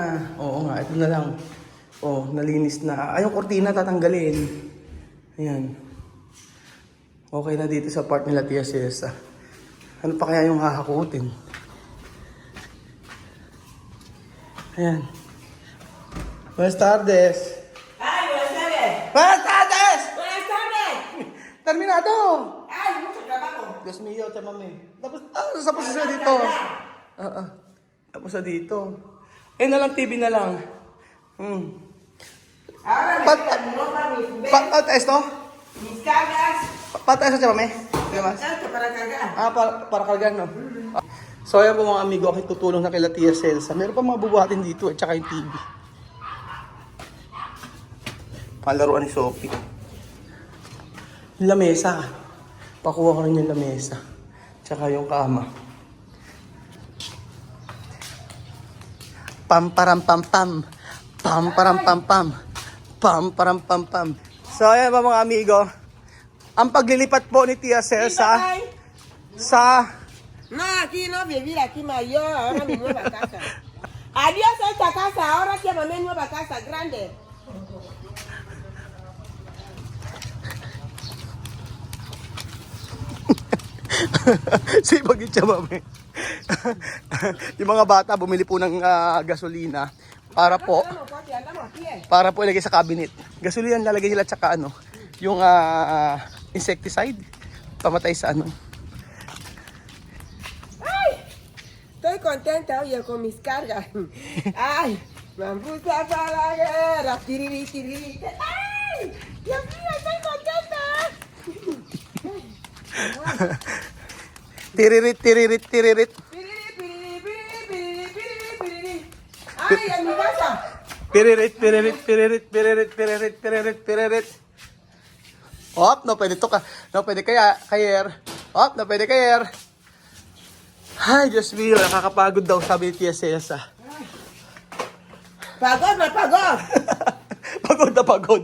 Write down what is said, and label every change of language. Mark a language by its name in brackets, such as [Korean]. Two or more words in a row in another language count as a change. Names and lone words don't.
[Filipino] Oo nga, ito na lang. Nalinis na. Yung kortina tatanggalin. Ayan. Okay na dito sa part nila Tia Cesa. Ano pa kaya yung hahakutin? Ayan. [Spanish] Buenas tardes. Ay, buenas tardes. Buenas tardes! Buenas tardes. Terminado! Ay, mucho trabajo. Dios mío, [Filipino] mami. Tapos na dito. Tapos na dito. Na lang, TV na lang. [Spanish] Ahora me moja mis Esto? mis cargas. [Filipino] Patay sa mami. [Spanish] ¿Qué más? Esto para cargar. [Filipino] Para kargan, no? So, ayan po mga amigo, ako tutulong na kila Tia Celsa. Meron pa mga bubuhatin dito at saka yung TV. Palaruan ni Sophie. Yung lamesa. Pakuha ko rin yung lamesa. Tsaka yung kama. Pam param pam pam. Pam param pam pam. Pam param pam pam. So, ayan po mga amigo. Ang paglilipat po ni Tia Celsa sa... [Spanish] No, aquí no vivir, aquí mayor, ahora mi nueva casa. Adiós esta casa, ahora quiero mi nueva casa grande. [Filipino] Sipag siya, mami. Yung mga bata bumili po ng gasolina para po ilagay sa cabinet. Gasolina lalagay nila tsaka yung insecticide pamatay sa [Spanish] Estoy contenta, oye, con mis cargas. Ay, me puse a la guerra. Tiriri, tiriri. Ay, Dios mío, estoy contenta. tiririt tiririt tiririt. Piriri, piriri, piriri, piriri, piriri, piriri. Ay, en mi casa. Piririt piririt piririt piririt piririt piririt piririt. [Filipino] No pwede to ka. No pwede kayer. No pwede kayer. Ay, [Spanish] Diyos mío, [Filipino] nakakapagod daw, sabi ni Tia Cesa. Pagod na pagod. Pagod na pagod.